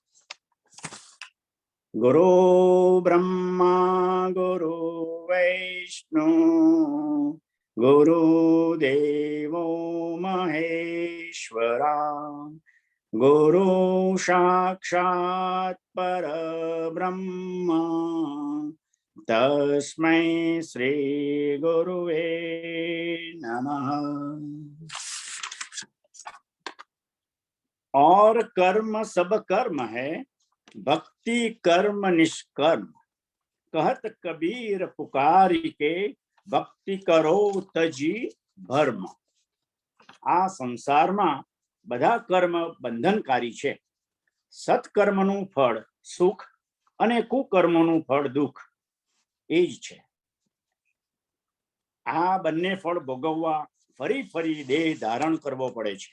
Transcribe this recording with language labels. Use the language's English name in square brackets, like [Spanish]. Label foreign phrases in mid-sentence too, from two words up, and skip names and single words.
[Sanskrit] ગુરુ બ્રહ્મા ગુરુ વૈષ્ણુ ગુરુદેવો મહેશ્વરા ગુરુ સાક્ષાત પરબ્રહ્મા તસ્મૈ શ્રી ગુરુવે નમઃ. [Hindi] और कर्म सब कर्म है, भक्ति कर्म निष्कर्म. कहत कबीर पुकारी के भक्ति करो तजी भर्म. [Gujarati] આ સંસારમાં બધા કર્મ બંધનકારી છે. સત્કર્મનું ફળ સુખ અને કુકર્મનું ફળ દુઃખ એ જ છે. આ બંને ફળ ભોગવવા ફરી ફરી દેહ ધારણ કરવો પડે છે.